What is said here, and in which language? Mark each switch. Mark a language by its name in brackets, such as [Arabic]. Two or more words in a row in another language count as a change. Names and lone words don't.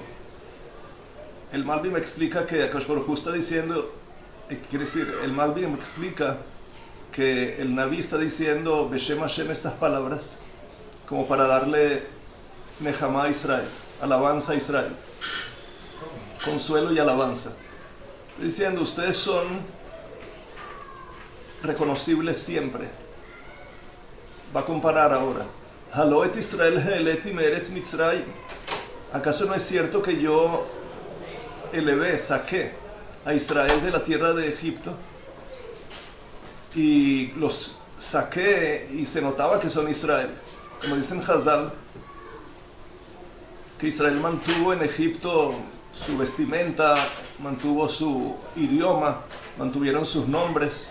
[Spanish] El Malbi me explica que [Hebrew] Akadosh Baruj Hu [Spanish] está diciendo, quiere decir, el Malbi me explica que el Naví está diciendo [Hebrew] Beshem Hashem [Spanish] estas palabras como para darle Nehama a Israel, alabanza a Israel, consuelo y alabanza. Está diciendo, ustedes son reconocibles siempre. Va a comparar ahora. [Hebrew] Haloet Israel he'eleti me'eretz Mitzrayim. [Spanish] ¿Acaso no es cierto que yo saqué a Israel de la tierra de Egipto? Y los saqué y se notaba que son Israel. Como dicen Hazal, que Israel mantuvo en Egipto su vestimenta, mantuvo su idioma, mantuvieron sus nombres.